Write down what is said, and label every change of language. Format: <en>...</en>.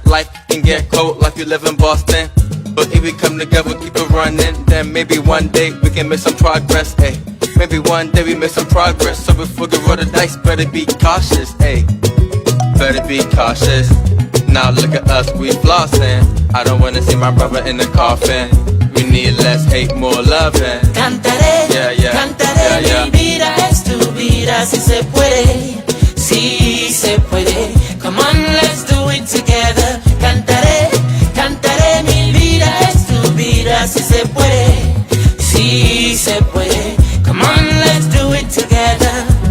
<en>Life can get cold like you live in Boston. But if we come together, keep it running, then maybe one day we can make some progress, ayy. Maybe one day we make some progress. So before we roll the dice, better be cautious, ayy. Better be cautious. Now look at us, we flossing. I don't wanna see my brother in the coffin. We need less hate, more loving.</en> <es>Cantaré, mi vida es tu vida, si se puede, si se puede.</es> <en>Come on, let's do it together.</en> <es>Cantaré, mi vida es tu vida, si se puede, si se puede.</es> <en>Come on, let's do it together.</en>